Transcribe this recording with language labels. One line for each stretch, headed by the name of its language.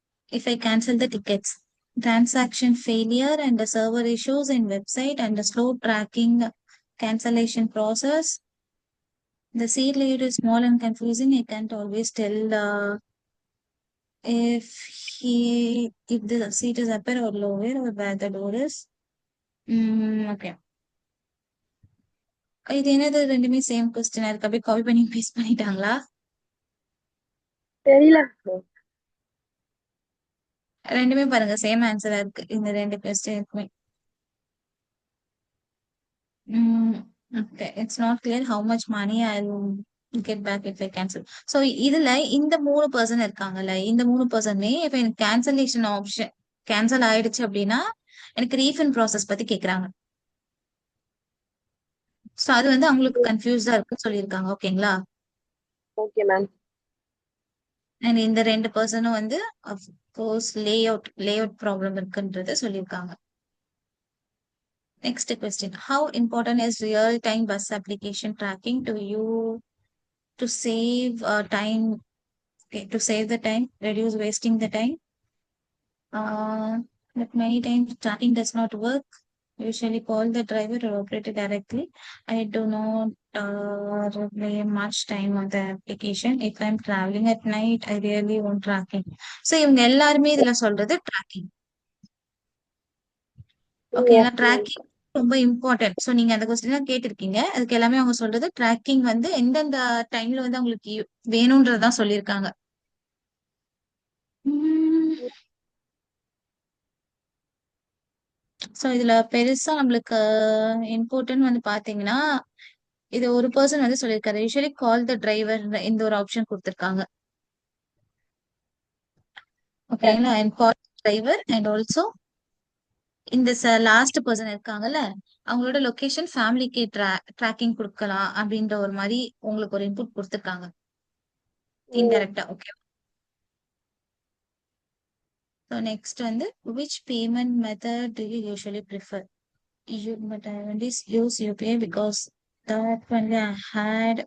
English: If I cancel the tickets, transaction failure and the server issues in website and the slow tracking cancellation process. The seat layout is small and confusing. I can't always tell if the seat is upper or lower or where the door is. Okay.
Tamil: இது என்னது ரெண்டுமே same கொஸ்டினா இருக்கு. அப்படியே copy பண்ணி paste பண்ணிட்டாங்களா? தெரியல ma'am. ரெண்டுமே பாருங்க சேம் ஆன்சரா இருக்கு இந்த 2 கொஸ்டினுக்குமே.
English: Okay. It's not clear how much money I'll get back if I cancel.
Tamil: So இதுல இந்த 3 பர்சன் இருக்காங்கல்ல, இந்த 3 பர்சனுமே இப்ப எனக்கு கேன்சலேஷன் ஆப்ஷன் கேன்சல் ஆயிடுச்சு அப்படின்னா எனக்கு ரீஃபண்ட் ப்ராசஸ் பத்தி கேக்குறாங்க. சோ அது வந்து அவங்களுக்கு கன்ஃபியூஸ்டா இருக்குன்னு சொல்லியிருக்காங்க. ஓகேங்களா?
English: Okay ma'am.
Tamil: அண்ட் இந்த 2 பர்சனும் வந்து அஃப்கோர்ஸ் லே அவுட் ப்ராப்ளம் இருக்குன்றத சொல்லியிருக்காங்க.
English: Next question. How important is real-time bus application tracking to you to save time? Okay, to save the time, reduce wasting the time. But many times tracking does not work. Usually call the driver or operator directly. I do not rely much time on the application. If I'm traveling at night, I really want tracking.
Tamil: So இவங்க எல்லாருமே இதுல சொல்றது tracking. ஓகேங்களா?
English: Yes ma'am.
Tamil: Tracking ரொம்ப important. So நீங்க அந்த question கேட்டிருக்கீங்க. அதுக்கு எல்லாமே அவங்க சொல்றது ட்ராக்கிங் வந்து எந்தெந்த டைம்ல வந்து அவங்களுக்கு வேணும்ன்றதான் சொல்லியிருக்காங்க. ஸோ இதுல பெருசா நம்மளுக்கு இம்பார்ட்டன்ட் வந்து பாத்தீங்கன்னா, இது ஒரு பர்சன் வந்து சொல்லியிருக்காரு. யூஸ்வலி கால் த டிரைவர் இந்த ஒரு ஆப்ஷன் கொடுத்திருக்காங்க.
English: Yes.
Tamil: ஓகேங்களா? And call driver and also இந்த லாஸ்ட் பர்சன் இருக்காங்கல்ல, அவங்களோட லொகேஷன் ஃபேமிலிக்கு ட்ராக்கிங் கொடுக்கலாம் அப்படின்ற ஒரு மாதிரி உங்களுக்கு ஒரு இன்புட் கொடுத்திருக்காங்க. இன்டைரக்டா. ஓகே.
English: So next வந்து which payment method do you usually prefer? But I only use UPI because that only I had.